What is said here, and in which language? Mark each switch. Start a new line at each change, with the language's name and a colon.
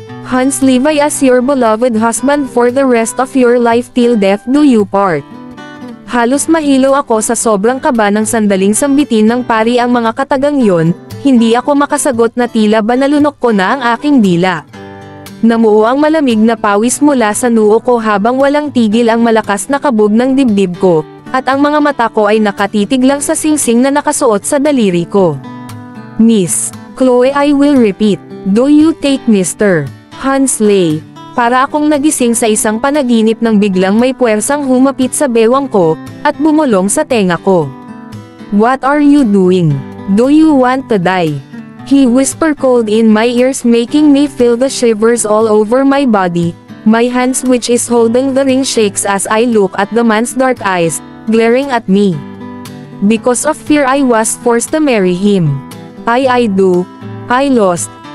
English: Hans Levi as your beloved husband for the rest of your life till death do you part?
Filipino: Halos mahilo ako sa sobrang kaba ng sandaling sambitin ng pari ang mga katagang yon, hindi ako makasagot na tila ba nalunok ko na ang aking dila. Namuo ang malamig na pawis mula sa noo ko habang walang tigil ang malakas na kabog ng dibdib ko, at ang mga mata ko ay nakatitig lang sa singsing na nakasuot sa daliri ko.
English: Miss Chloe, I will repeat, do you take Mr. Hans Leigh?
Filipino: Para akong nagising sa isang panaginip nang biglang may puwersang humapit sa bewang ko, at bumulong sa tenga ko.
English: What are you doing? Do you want to die? He whispered cold in my ears, making me feel the shivers all over my body. My hands which is holding the ring shakes as I look at the man's dark eyes, glaring at me. Because of fear I was forced to marry him. I lost.